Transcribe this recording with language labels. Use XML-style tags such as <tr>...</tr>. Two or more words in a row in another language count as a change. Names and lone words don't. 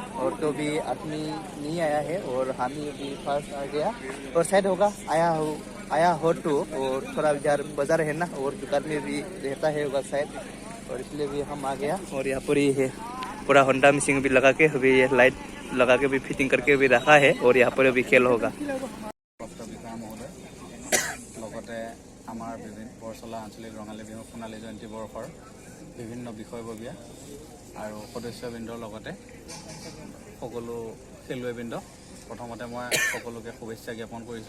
<hi>और तो भी आदमी नहीं आया है, और हम ही अभी फर्स्ट आ गया, और शायद होगा आया हो तो। और थोड़ा इधर बाजार है ना, और दुकान में भी रहता है होगा शायद, और इसलिए भी हम आ गया। और यहाँ पर ही है पूरा होंडा मिसिंग भी लगा के अभी ये लाइट लगा के भी फिटिंग करके भी रखा है, और यहाँ पर अभी खेल होगा।</hi> <as>আমাৰ বৰচলা আঞ্চলিক ৰঙালী বিহু সোণালী জয়ন্তী বৰ্ষৰ বিভিন্ন বিষয়ববীয়া আৰু সদস্যবৃন্দৰ লগতে সকলো খেলুৱৈবৃন্দ, প্ৰথমতে মই সকলোকে শুভেচ্ছা জ্ঞাপন কৰিছোঁ।</as>